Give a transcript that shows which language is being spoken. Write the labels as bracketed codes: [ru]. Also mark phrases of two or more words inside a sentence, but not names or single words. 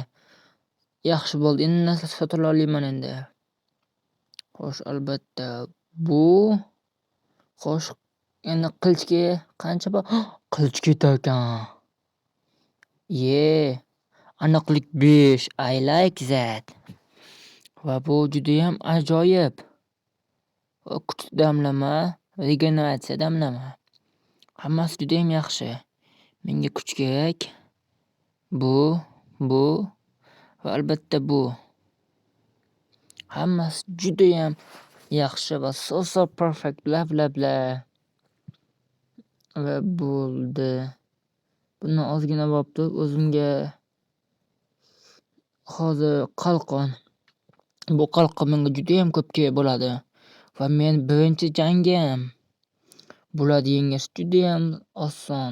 [uz] Yaxshi bo'ldi. Endi narsa sotib olaman endi. Xo'sh, albatta bu. Xo'sh, endi qilichga qancha bor? Qilich ketar ekan. Aniqlik 5. [en] I like that. [uz] Va bu juda ham ajoyib. Kuch damlama, regeneratsiya damlama. Hammasi juda ham yaxshi. Menga kuch kerak. Bu va albatta bu. Hammasi juda ham yaxshi va [en] so perfect, [uz] bla. Va bo'ldi. Bundan ozgina bo'libdi. O'zimga hozir qalqon. Bu qalqon menga juda ham ko'p kerak bo'ladi. Va men birinchi jangim. Bularni yengish juda ham oson.